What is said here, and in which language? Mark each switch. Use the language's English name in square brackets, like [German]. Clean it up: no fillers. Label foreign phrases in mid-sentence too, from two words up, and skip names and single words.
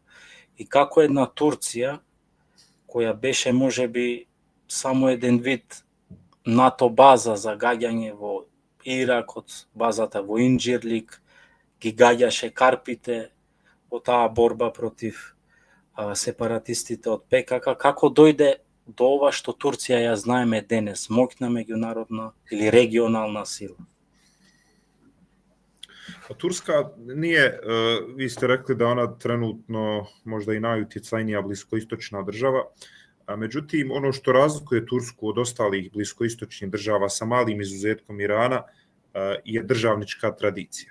[Macedonian] И како една Турција, која беше можеби само еден вид НАТО база за гаѓање во Ирак, од базата во Инџирлик, ги гаѓаше карпите во таа борба против сепаратистите од ПКК, како дојде до ова што Турција ја знаеме денес, моќна меѓународна или регионална сила? [Bosnian] Turska nije, vi ste rekli da ona trenutno možda i najutjecajnija bliskoistočna država, međutim ono što razlikuje Tursku od ostalih bliskoistočnih država sa malim izuzetkom Irana je državnička tradicija.